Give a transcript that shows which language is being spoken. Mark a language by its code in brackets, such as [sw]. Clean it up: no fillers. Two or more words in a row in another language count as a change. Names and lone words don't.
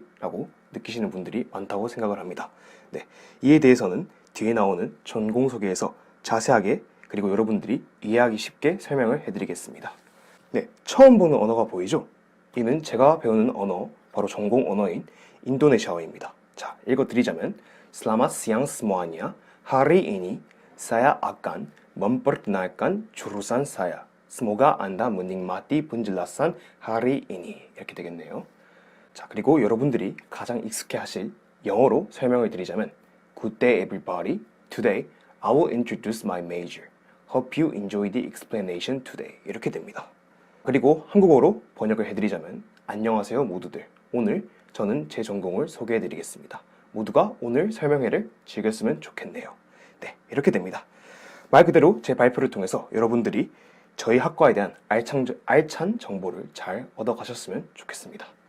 [ko] 라고 느끼시는 분들이 많다고 생각을 합니다. 네, 이에 대해서는 뒤에 나오는 전공 소개에서 자세하게 그리고 여러분들이 이해하기 쉽게 설명을 해드리겠습니다. 네, 처음 보는 언어가 보이죠? 이는 제가 배우는 언어, 바로 전공 언어인 인도네시아어입니다. 자, 읽어드리자면 [id] Selamat siang semuanya. Hari ini saya akan memperkenalkan jurusan saya. Semoga Anda menikmati penjelasan hari ini. [ko] 이렇게 되겠네요. 자, 그리고 여러분들이 가장 익숙해 하실 영어로 설명을 드리자면 [en] Good day everybody. Today I will introduce my major. Hope you enjoy the explanation today. [ko] 이렇게 됩니다. 그리고 한국어로 번역을 해드리자면 안녕하세요 모두들. 오늘 저는 제 전공을 소개해드리겠습니다. 모두가 오늘 설명회를 즐겼으면 좋겠네요. 네, 이렇게 됩니다. 말 그대로 제 발표를 통해서 여러분들이 저희 학과에 대한 알찬 정보를 잘 얻어가셨으면 좋겠습니다.